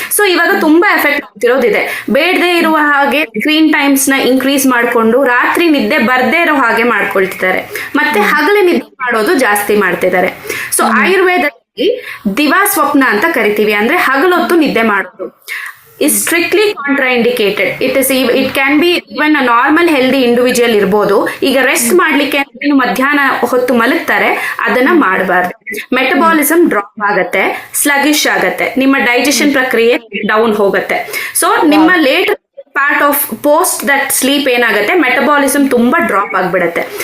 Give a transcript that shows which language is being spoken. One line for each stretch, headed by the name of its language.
Kannada: So ಇವಾಗ ತುಂಬಾ effect ಆಗ್ತಿರೋದಿದೆ, ಬೇಡದೆ ಇರುವ ಹಾಗೆ ಸ್ಕ್ರೀನ್ ಟೈಮ್ಸ್ ನ ಇನ್ಕ್ರೀಸ್ ಮಾಡ್ಕೊಂಡು ರಾತ್ರಿ ನಿದ್ದೆ ಬರ್ದೇ ಇರೋ ಹಾಗೆ ಮಾಡ್ಕೊಳ್ತಿದ್ದಾರೆ, ಮತ್ತೆ ಹಗಲು ನಿದ್ದೆ ಮಾಡೋದು ಜಾಸ್ತಿ ಮಾಡ್ತಿದ್ದಾರೆ. ಸೊ ಆಯುರ್ವೇದದಲ್ಲಿ ದಿವಾ ಸ್ವಪ್ನ ಅಂತ ಕರಿತೀವಿ, ಅಂದ್ರೆ ಹಗಲೊತ್ತು ನಿದ್ದೆ ಮಾಡೋದು
English: is strictly contraindicated. It can be even a normal healthy individual
Kannada: ಇರ್ಬೋದು. ಈಗ ರೆಸ್ಟ್ ಮಾಡ್ಲಿಕ್ಕೆ ಮಧ್ಯಾಹ್ನ ಹೊತ್ತು ಮಲಗ್ತಾರೆ, ಅದನ್ನ ಮಾಡಬಾರ್ದು. ಮೆಟಬಾಲಿಸಮ್ ಡ್ರಾಪ್ ಆಗತ್ತೆ, ಸ್ಲಗಿಶ್ ಆಗತ್ತೆ, ನಿಮ್ಮ ಡೈಜೆಷನ್ ಪ್ರಕ್ರಿಯೆ ಡೌನ್ ಹೋಗತ್ತೆ. ಸೊ ನಿಮ್ಮ late
English: part of post that sleep
Kannada: ಏನಾಗುತ್ತೆ, ಮೆಟಬಾಲಿಸಮ್ ತುಂಬಾ ಡ್ರಾಪ್ ಆಗ್ಬಿಡತ್ತೆ.